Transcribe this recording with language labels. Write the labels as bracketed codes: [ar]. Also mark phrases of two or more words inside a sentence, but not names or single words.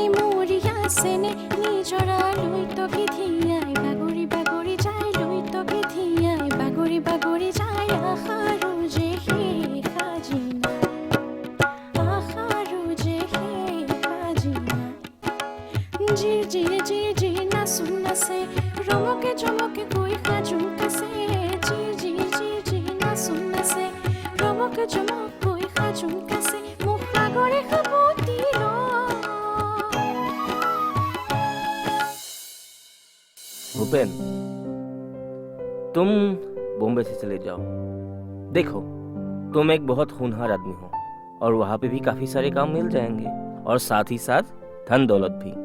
[as] মৰিয়া চেনে নিজৰা লৈ তকি ধিয়াই বাগৰি বাগৰি যায় লৈ তকি ধিয়াই বাগৰি বাগৰি যায় আশাৰো যে সেই সাজিনা আশাৰো যে সেই সাজিনা জিৰ জিৰ জিৰ জিৰ নাচোন নাচে ৰমকে চমকে গৈ সাজোন কাছে জিৰ জিৰ জিৰ জিৰ নাচোন নাচে ৰমকে চমক গৈ সাজোন কাছে মোক সাগৰে সাবতি [hi] भूपेन, तुम बॉम्बे से चले जाओ। देखो, तुम एक बहुत होनहार आदमी हो और वहाँ पे भी काफी सारे काम मिल जाएंगे और साथ ही साथ धन दौलत भी।